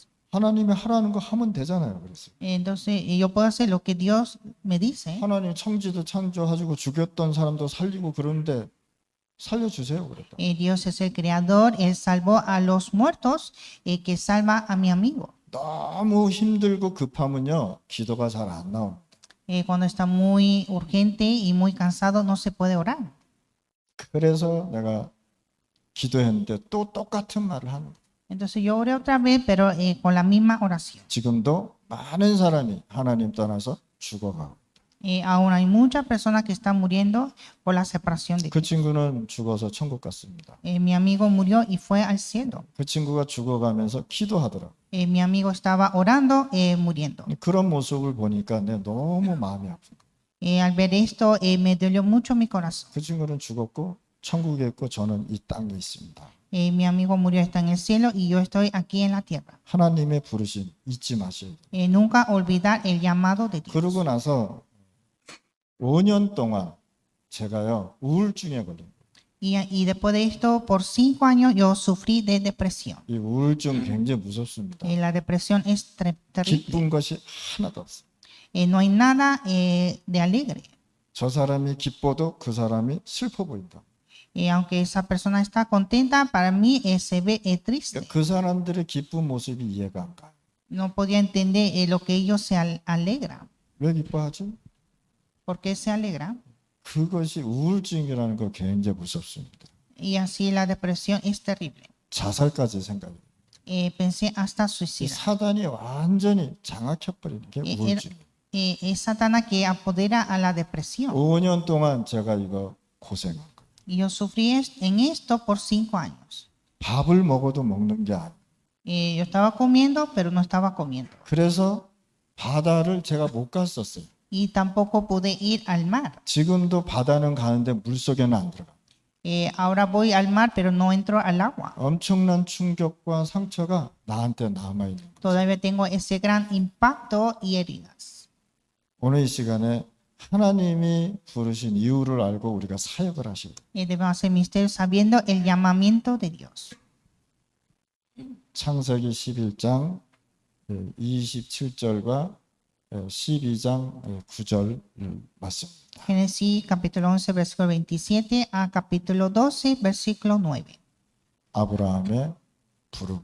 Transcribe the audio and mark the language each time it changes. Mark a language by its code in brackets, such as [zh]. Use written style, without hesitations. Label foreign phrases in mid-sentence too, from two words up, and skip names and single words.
[ko] 하나님이 하라는 거 하면 되잖아요. 그랬어요. [es] Entonces yo puedo hacer lo que Dios me dice. [ko] 하나님 청지도 창조하시고 죽였던 사람도 살리고 그런데 살려주세요. 그랬다. [es] Dios es el creador, Él salvó a los muertos, que salva a mi amigo. [ko] 너무 힘들고 급하면요. 기도가 잘 안 나옵니다. [es] Cuando está muy urgente y muy cansado no se puede orar. [ko] 그래서 내가 기도했는데 또 똑같은 말을 하는 거예요. [es] Entonces yo oré otra vez, pero con la misma oración. [ko] 지금도 많은 사람이 하나님 떠나서 죽어가고 [es] Aún hay muchas personas que están muriendo por la separación de 그 Dios. [ko] 친구는 죽어서 천국 갔습니다. [es] Mi amigo murió y fue al cielo. [ko] 그 친구가 죽어가면서 기도하더라고요. [es] Mi amigo estaba orando, muriendo. [ko] 그런 모습을 보니까 내가 너무 마음이 아픈 거예요. [es] Al ver esto, me dolió mucho mi corazón. [ko] 그 친구는 죽었고 천국에 있고 저는 이 땅에 있습니다. [es] Mi amigo murió, está en el cielo y yo estoy aquí en la tierra. [ko] 하나님의 부르심 잊지 마셔야 돼요. [es] Nunca olvidar el llamado de Dios. [ko] 그러고 나서 5년 동안 제가요 우울증에 걸린 거예요. [es] Y después de esto, por 5 años yo sufrí de depresión. [ko] 이 우울증 굉장히 무섭습니다. [es] La depresión es terrible. [ko] 기쁜 것이 하나도 없어요. [es] No hay nada de alegre. [ko] 저 사람이 기뻐도 그 사람이 슬퍼 보인다. [es] Aunque esa persona está contenta, para mí se ve triste. [ko] 그 사람들의 기쁜 모습이 이해가 안 가요. [es] No podía entender lo que ellos se alegran. [ko] 왜 기뻐하지? [es] ¿Por qué se alegran? [ko] 그것이 우울증이라는 거 굉장히 무섭습니다. [es] Y así la depresión es terrible. [ko] 자살까지 생각해요. [es] Pensé hasta 이 suicidar. [ko] 사단이 완전히 장악해버리는 게 우울증. [es] Es Satanás que apodera a la depresión. [ko] 5년 동안 제가 이거 고생한 거예요. [es] Y yo sufrí en esto por 5 años. [ko] 밥을 먹어도 먹는 게 아니에요. [es] Yo estaba comiendo, pero no estaba comiendo. [ko] 그래서 바다를 제가 못 갔었어요. [es] Y tampoco pude ir al mar. [ko] 지금도 바다는 가는데 물속에는 안 들어가. [es] Ahora voy al mar, pero no entro al agua. [ko] 엄청난 충격과 상처가 나한테 남아있는 거예요. [es] Todavía tengo ese gran impacto y heridas. [ko] 오늘 이 시간에 하나님이 부르신 이유를 알고 우리가 사역을 하셔야 돼요. [es] Debemos hacer misterio sabiendo el llamamiento de Dios. [ko] 창세기 11장 27절과 12장 9절 맞습니다. [es] Génesis capítulo 11, versículo 27 a capítulo 12, versículo 9. [ko] 아브라함의 부름.